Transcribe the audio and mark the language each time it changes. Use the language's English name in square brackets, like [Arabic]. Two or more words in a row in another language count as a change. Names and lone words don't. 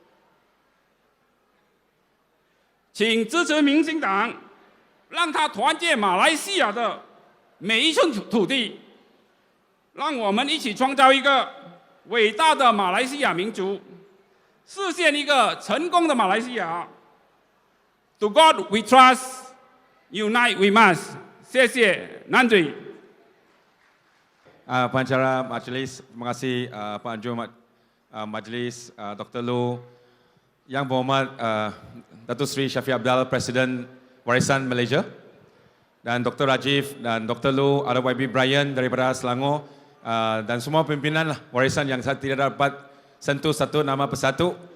[Chinese] 请支持民兴党，让他团结马来西亚的每一寸土地，让我们一起创造一个伟大的马来西亚民族，实现一个成功的马来西亚。 [English] To God we trust, unite we must. [Chinese] 谢谢，nandri. [Malay] Pengacara Majlis, terima kasih Penganjur Majlis Dr. Lu, Yang Berhormat Datuk Seri Shafie Apdal, Presiden Warisan Malaysia, dan Dr. Rajiv dan Dr. Lu, ada YB Brian daripada Selangor, dan semua pimpinan warisan yang saya tidak dapat sentuh satu nama persatu.